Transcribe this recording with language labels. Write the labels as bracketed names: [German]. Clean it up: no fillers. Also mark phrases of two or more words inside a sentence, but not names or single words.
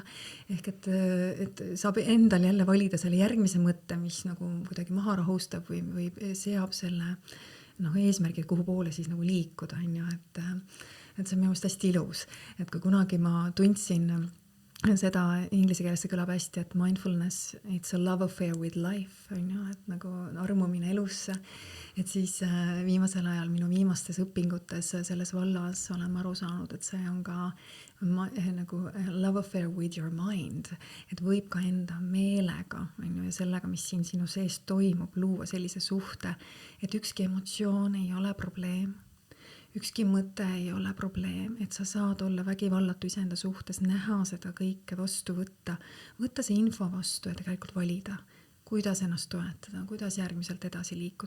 [Estonian] Ehk et saab endal jälle valida selle järgmise mõtte, mis nagu kuidagi maha rahustab või seab selle eesmärgi, kuhu poole siis nagu liikuda, on ju, et see on minu meelest hästi ilus. Et kui kunagi ma tundsin seda inglise keeles see kõlab hästi, et [English] mindfulness, it's a love affair with life, [Estonian] on ju, et nagu armumine elusse. Et siis viimasel ajal minu viimastes õpingutes selles vallas olen aru saanud, et see on ka nagu [English] love affair with your mind, [Estonian] et võib ka enda meelega, on ju, ja sellega, mis siin sinu sees toimub, luua sellise suhte, et ükski emotsioon ei ole probleem. Ükski mõte ei ole probleem, et sa saad olla vägivallatu iseenda suhtes, näha seda kõike vastu võtta see info vastu ja tegelikult valida, kuidas ennast toetada, kuidas järgmiselt edasi liikuda.